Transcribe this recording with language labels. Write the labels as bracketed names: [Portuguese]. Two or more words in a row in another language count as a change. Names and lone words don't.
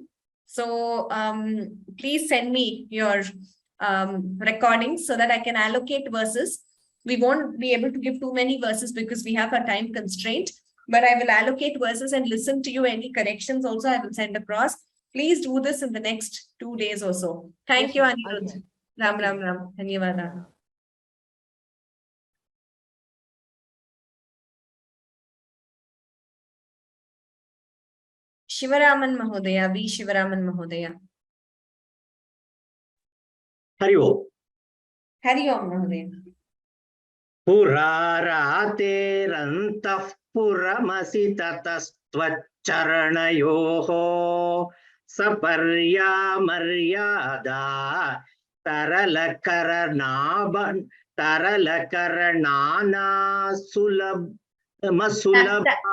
[English] So please send me your recordings so that I can allocate verses. We won't be able to give too many verses because we have a time constraint. But I will allocate verses and listen to you. Any corrections also I will send across. Please do this in the next 2 days or so. Thank you, [Sanskrit] Anirudh. Ram, Ram, Ram. Dhanyavada. Shivaraman Mahodaya, V. Shivaraman Mahodaya. Hari Om. Hari Om Mahodaya. Purarate rantah puramasi tatastvacaranayoho saparya maryada taralakaranana masulabha